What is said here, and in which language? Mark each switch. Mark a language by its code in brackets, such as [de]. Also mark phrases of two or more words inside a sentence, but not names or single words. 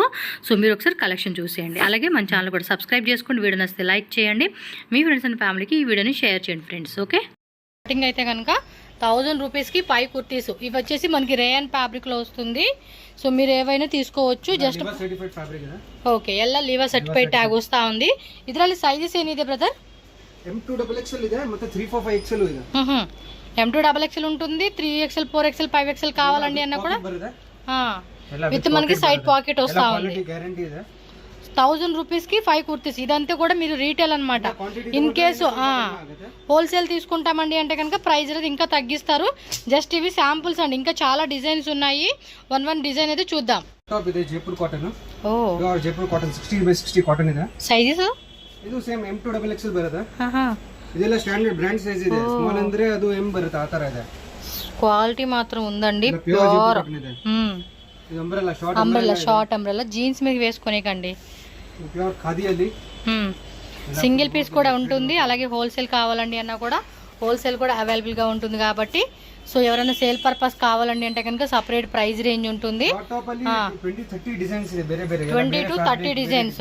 [te] సో మీరు ఒకసారి కలెక్షన్ చూసేయండి. అలాగే మన ఛానల్ కూడా సబ్స్క్రైబ్ చేసుకోండి. వీడియో నచ్చితే లైక్ చేయండి. మీ [en] friends and family [te] ఈ వీడియోని షేర్ చేయండి ఫ్రెండ్స్. ఓకే, స్టార్టింగ్ అయితే కనుక 1000 రూపీస్కి 5 కుర్తీస్. ఇవి వచ్చేసి మనకి [en] rayon fabric [te] వస్తుంది. సో మీరు ఏవైనా తీసుకోవచ్చు. [en] just okay, [te] ఎల్ల లివర్ [en] certified tag [te] ವಸ್ತಾ ఉంది. [kn] ಇದರಲ್ಲಿ ಸೈಜಸ್ ಏನಿದೆ ಬ್ರದರ್? M2XXL ಇದೆ ಮತ್ತೆ 345XL ಇದೆ. [te] M2XXL ఉంటుంది, 3XL, 4XL, 5XL కావాలండి అన్న కూడా విత్ మనకి [en] side pocket [te] వస్తా ఉంది. 1000 రూపీస్కి 5 కుర్తీస్. ఇదంతా కూడా మీరు రీటైల్ అనమాట. [en] in case wholesale [te] తీసుకుంటామండి అంటే కనుక ప్రైస్ అనేది ఇంకా తగ్గిస్తారు. జస్ట్ ఇవి శాంపుల్స్ అండి, ఇంకా చాలా డిజైన్స్ ఉన్నాయి. [en] one design [te] అయితే చూద్దాం. జైపూర్ కాటన్. ఓ [kn] ಜೈಪುರ್ ಕಾಟನ್ 60x60 ಕಾಟನ್ ಇದೆ. ಸೈಜಸ್ ಇದು ಸೇಮ್ M2XXL ಬರುತ್ತೆ. ಇದೆಲ್ಲ [en] standard brand size [kn] ಇದೆ. ಸ್ಮಾಲ್ ಅಂದ್ರೆ ಅದು M ಬರುತ್ತೆ, ಆ ತರ ಇದೆ. [te] క్వాలిటీ మాత్రం ఉందండి. ప్యూర్ [kn] ಇದು ಅಂಬ್ರೆಲಾ [en] short umbrella jeans [te] మీద వేసుకునేకండి. ప్యూర్ ఖాదీ అది. [en] single piece [te] కూడా ఉంటుంది. అలాగే హోల్సేల్ కావాలండి అన్నా కూడా హోల్సేల్ కూడా అవైలబుల్గా ఉంటుంది కాబట్టి సో ఎవరైనా [en] sale purpose [te] కావాలండి అంటే కనుక [en] separate price range [te] ఉంటుంది. 20 to 30 డిజైన్స్.